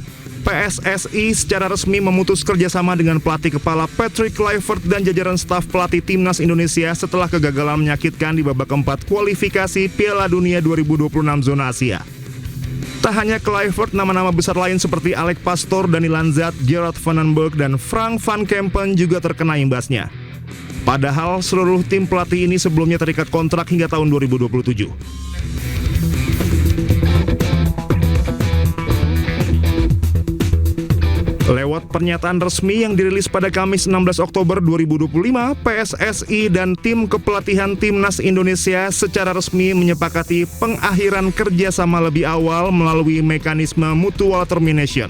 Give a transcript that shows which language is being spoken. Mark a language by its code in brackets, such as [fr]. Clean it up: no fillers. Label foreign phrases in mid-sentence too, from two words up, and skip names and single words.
[id] PSSI secara resmi memutus kerjasama dengan pelatih kepala Patrick Kluivert dan jajaran staf pelatih timnas Indonesia setelah kegagalan menyakitkan di babak keempat kualifikasi Piala Dunia 2026 zona Asia. Tak hanya Kluivert, nama-nama besar lain seperti Alex Pastoor, Dani Lanzat, Gerard van den Berg, dan Frank van Kempen juga terkena imbasnya. Padahal seluruh tim pelatih ini sebelumnya terikat kontrak hingga tahun 2027. Lewat pernyataan resmi yang dirilis pada Kamis 16 Oktober 2025, PSSI dan tim kepelatihan timnas Indonesia secara resmi menyepakati pengakhiran kerjasama lebih awal melalui mekanisme [en] mutual termination.